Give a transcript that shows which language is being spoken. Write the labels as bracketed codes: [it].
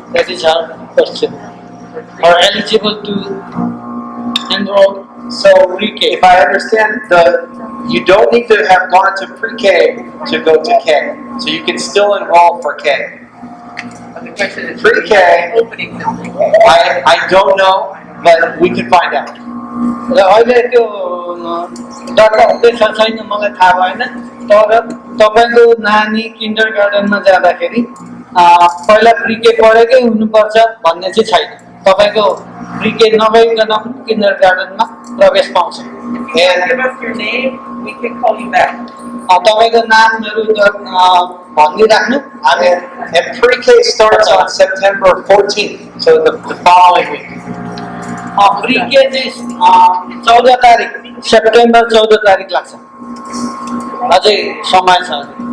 [en] That is our question. Or eligible to enroll? So if I understand, you don't need to have gone to pre-K to go to K. So you can still enroll for K. But the question is Pre-K, opening the pre-K. I don't know, but we can find out. [ne] र अहिले त्यो दर्ता हुँदैछ छैन मलाई थाहा भएन तर तपाईँको नानी किन्डर गार्डनमा जाँदाखेरि पहिला प्रिके पढेकै हुनुपर्छ भन्ने चाहिँ छैन तपाईँको प्रिके नभइकन किन्डर गार्डनमा प्रवेश पाउँछ [en] And give us your name, we can call you back. [ne] तपाईँको नामहरू भनिदिइराख्नु हामी [en] And pre-K starts on September 14th, so the following week. [ne] प्रिके चाहिँ 14 तारिक सेप्टेम्बर 14 तारिक लाग्छ अझै समय छ